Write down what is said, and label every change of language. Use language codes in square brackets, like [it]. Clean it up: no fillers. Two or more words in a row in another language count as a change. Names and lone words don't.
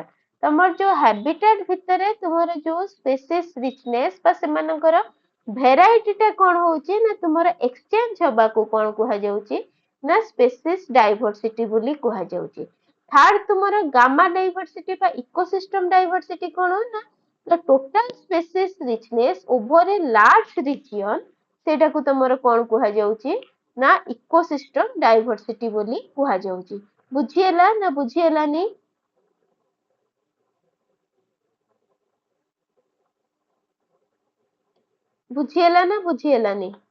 [or] ତମର ଯୋଉ habitat ଭିତରେ ତୁମର ଯୋଉ [en] species richness [or] ବା ସେମାନଙ୍କର ଭେରାଇଟି ଟା କଣ ହଉଛି ନା ତୁମର ଏକ୍ସଚେଞ୍ଜ ହବାକୁ କଣ କୁହାଯାଉଛି ନା [en] species diversity [or] ବୋଲି କୁହାଯାଉଛି। ଥାର୍ଡ ତୁମର [en] gamma diversity [or] ବା [en] ecosystem diversity [or] କଣ ନା [en] the total species richness over a large region [or] ସେଇଟାକୁ ତମର କଣ କୁହାଯାଉଛି ନା [en] ecosystem diversity [or] ବୋଲି କୁହାଯାଉଛି। ବୁଝିହେଲା ନା ବୁଝିହେଲାନି? ବୁଝିହେଲା ନା ବୁଝିହେଲାନି?